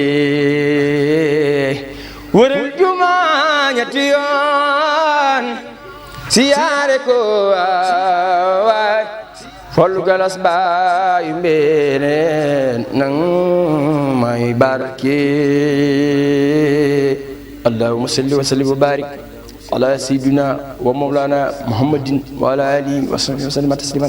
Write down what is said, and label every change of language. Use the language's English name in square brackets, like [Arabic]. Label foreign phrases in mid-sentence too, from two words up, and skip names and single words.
[Wolof] wëral jumaa ñetti yoon siyaare ko waay Fallu galas mbaayu mbeen nang may barke [Arabic] اللهم صل وسلم وبارك على سيدنا ومولانا محمد وعلى آله وصحبه وسلم تسليما